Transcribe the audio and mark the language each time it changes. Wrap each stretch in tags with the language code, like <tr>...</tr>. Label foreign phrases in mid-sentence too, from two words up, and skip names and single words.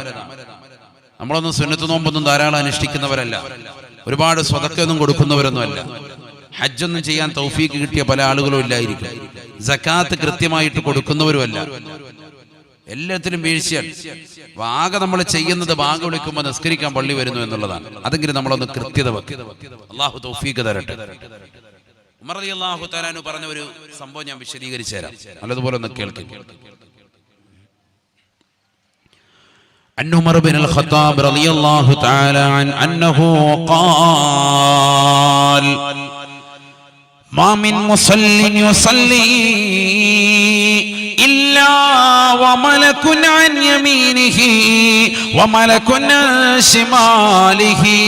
<ml>നമ്മളൊന്നും സുന്നത്ത് നോമ്പൊന്നും ധാരാളം അനുഷ്ഠിക്കുന്നവരല്ല, ഒരുപാട് സ്വതക്കൊന്നും കൊടുക്കുന്നവരൊന്നും അല്ല, ഹജ്ജൊന്നും ചെയ്യാൻ തൗഫീക്ക് കിട്ടിയ പല ആളുകളും ഇല്ലായിരിക്കും, സക്കാത്ത് കൃത്യമായിട്ട് കൊടുക്കുന്നവരുമല്ല. എല്ലാത്തിലും വീഴ്ചയാണ്. ആകെ നമ്മൾ ചെയ്യുന്നത് ബാങ്ക് വിളിക്കുമ്പോൾ നിസ്കരിക്കാൻ പള്ളി വരുന്നു എന്നുള്ളതാണ്. അതെങ്കിലും നമ്മളൊന്ന് കൃത്യത വെക്കും. അല്ലാഹു തൗഫീക്ക് തരട്ടെ. ഉമർ</ml> <ar>رضي الله تعالى عنه</ar> <ml>പറഞ്ഞ ഒരു സംഭവം ഞാൻ വിശദീകരിച്ചു തരാം, നല്ലതുപോലെ ഒന്ന് കേൾക്കുക.</ml> <ar>عن عمر بن الخطاب رضي الله تعالى عنه أنه قال ما من مصل يصلي إلا وملك عن يمينه وملك عن شماله</ar>